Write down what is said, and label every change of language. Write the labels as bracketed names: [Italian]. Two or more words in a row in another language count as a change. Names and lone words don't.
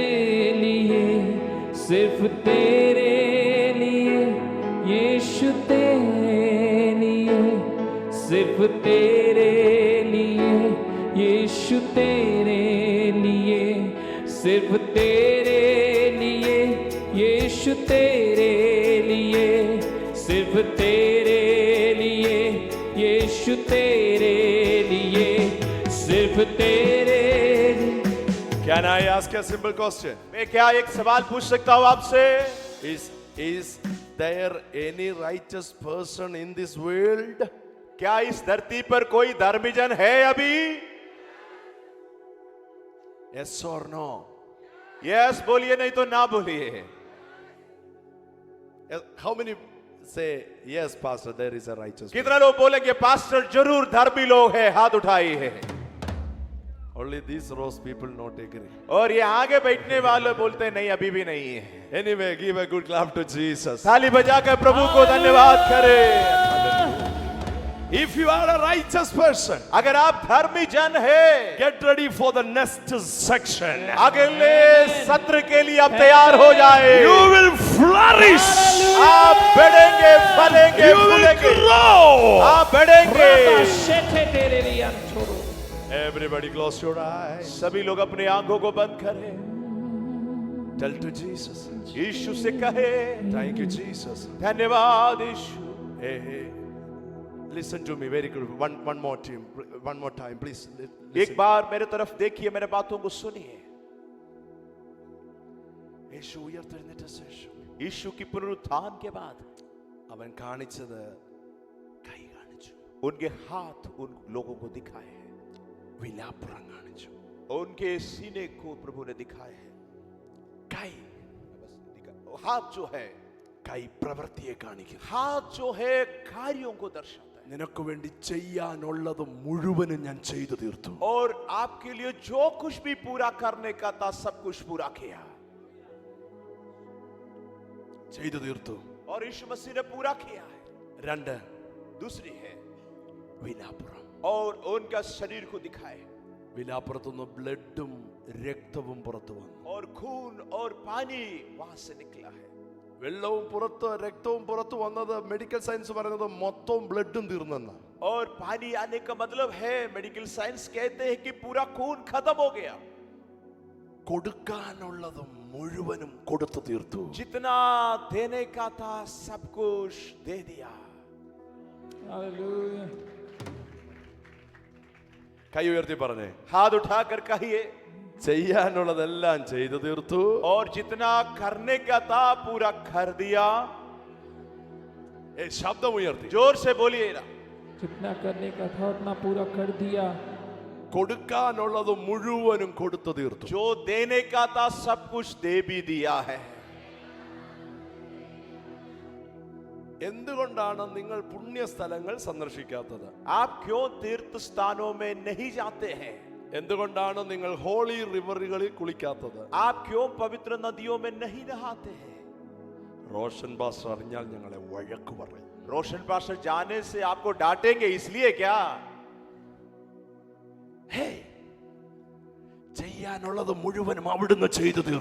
[Hindi] लिए, सिर्फ तेरे लिए यीशु तेरे लिए, सिर्फ तेरे लिए यीशु तेरे लिए, सिर्फ तेरे लिए यीशु तेरे लिए, सिर्फ तेरे लिए यीशु तेरे लिए, सिर्फ तेरे लिए। [English] Can I ask a simple question? [Hindi] मैं क्या एक सवाल पूछ सकता हूं आपसे? [English] Is there any righteous person in this world? [Hindi] क्या इस धरती पर कोई धर्मी जन है अभी? [English] Yes or no? [Hindi] यस बोलिए, नहीं तो ना बोलिए। [English] How many say yes, Pastor? There is a righteous person. [Hindi] कितना लोग बोलेंगे पास्टर जरूर धर्मी लोग हैं? हाथ उठाइए। [English] Only these rows people not agree. [Hindi] और ये आगे बैठने वाले बोलते हैं नहीं, अभी भी नहीं है। [English] Anyway, give a good clap to Jesus. [Hindi] ताली बजाकर प्रभु को धन्यवाद करें। [English] If you are a righteous person, [Hindi] अगर आप धर्मी जन हैं, [English] get ready for the next section. [Hindi] अगले सत्र के लिए आप तैयार हो जाए। [English] You will flourish. [Hindi] आप बढ़ेंगे, फलेंगे, [English] You will [Hindi] फूलेंगे। [English] grow. [Hindi] आप बढ़ेंगे। [English] Everybody close your eyes. [Hindi] सभी लोग अपने आंखों को बंद करें। [English] Tell to Jesus. [Hindi] यीशु से कहे [English] Thank you, Jesus. [Hindi] धन्यवाद यीशु। [English] Hey, listen to me very good. One more time, please. [Hindi] एक बार मेरे तरफ देखिए, मेरे बातों को सुनिए। [Malayalam] യേശു ഉയർത്തെഴുന്നേറ്റ ശേഷം [Hindi] यीशु की पुनरुत्थान के बाद [Malayalam] അവൻ കാണിച്ചത് കൈ കാണിച്ചു, [Hindi] उनके हाथ उन लोगों को दिखाए हैं, [Malayalam] വിലാപ്പുറം കാണിച്ചു. [Hindi] उनके सीने को प्रभु ने दिखाए हैं। [Malayalam] കൈ [Hindi] हाथ जो है, [Malayalam] കൈ പ്രവൃത്തിയെ കാണിക്കുന്നു. [Hindi] हाथ जो है कार्यों को दर्शाता है। [Malayalam] നിനക്ക് വേണ്ടി ചെയ്യാനുള്ളത് മുഴുവനും ഞാൻ ചെയ്തു തീർത്തു. [Hindi] और आपके लिए जो कुछ भी पूरा करने का था सब कुछ पूरा किया, [Malayalam] ചെയ്തു തീർത്തു. [Hindi] और यीशु मसीह ने पूरा किया है। [Malayalam] രണ്ട്, [Hindi] दूसरी है [Malayalam] വിലാപ്പുറം. [Hindi] और उनका शरीर को दिखाए, [Malayalam] വിലാപ്പുറത്തുനിന്ന് ബ്ലഡും രക്തവും പുറത്തു വന്നു. [Hindi] और खून और पानी वहां से निकला है। [Malayalam] വെള്ളവും പുറത്ത് രക്തവും പുറത്തു വന്നത് [English] medical science [Malayalam] പറയുന്നത് മൊത്തം ബ്ലഡും തീർന്നെന്ന. [Hindi] और पानी आने का मतलब है, [English] medical science [Hindi] कहते हैं कि पूरा खून खत्म हो गया। [Malayalam] കൊടുക്കാനുള്ളത് മുഴുവനും കൊടുത്തു തീർത്തു. [Hindi] जितना देने का था सब कुछ दे दिया। हालेलुया। [Malayalam] കൈ ഉയർത്തി പറഞ്ഞേ, [Hindi] हाथ उठाकर कहिए, [Malayalam] ചെയ്യാനുള്ളതെല്ലാം ചെയ്തു തീർത്തു. [Hindi] और जितना करने का था पूरा कर दिया। [Malayalam] ശബ്ദം ഉയർത്തി [Hindi] जोर से बोलिए ना। जितना करने का था उतना पूरा कर दिया। [Malayalam] കൊടുക്കാനുള്ളത് മുഴുവനും കൊടുത്തു തീർത്തു. [Hindi] जो देने का था सब कुछ दे भी दिया है। [Malayalam] എന്തുകൊണ്ടാണ് നിങ്ങൾ പുണ്യസ്ഥലങ്ങൾ സന്ദർശിക്കാത്തത്? [Hindi] आप क्यों तीर्थ स्थानों में नहीं जाते हैं? [Malayalam] എന്തുകൊണ്ടാണ് നിങ്ങൾ [English] holy rivers [Malayalam] കുളിക്കാത്തത്? [Hindi] आप क्यों पवित्र नदियों में नहीं नहाते हैं? [Malayalam] റോഷൻ പാസ്റ്റർ അറിഞ്ഞാൽ ഞങ്ങളെ വഴക്ക് പറയും. [Hindi] रोशन पास्टर जाने से आपको डांटेंगे, इसलिए क्या? [Malayalam] ഹേ, ചെയ്യാനുള്ളത് മുഴുവനും അവിടുന്ന് ചെയ്തു തീർത്തു.